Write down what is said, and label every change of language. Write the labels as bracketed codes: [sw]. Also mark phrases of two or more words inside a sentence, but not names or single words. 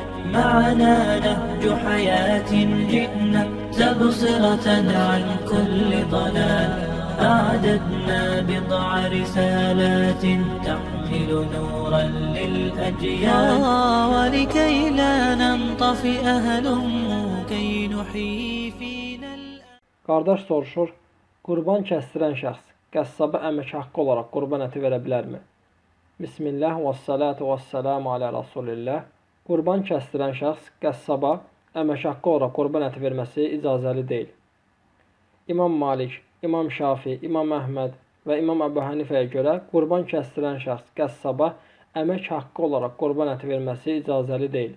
[ar] معنا نهج حياة جئنا تبصرة عن كل ضلال أعددنا بضع رسالات تحمل نورا للأجيال ولكي لا ننطفئ هلموا كي نحيي فينا. [az] Qardaş soruşur, qurban kəstirən şəxs qəssaba əmək haqqı olaraq qurban əti verə bilərmi? [ar] بسم الله و الصلاة و السلام على رسول الله. [az] Qurban kəstirən şəxs qəssaba əmək haqqı olaraq qurban əti verməsi icazəli deyil. İmam Malik, İmam Şafi, İmam Əhməd və İmam Əbu Hanifəyə görə qurban kəstirən şəxs qəssaba əmək haqqı olaraq qurban əti verməsi icazəli deyil.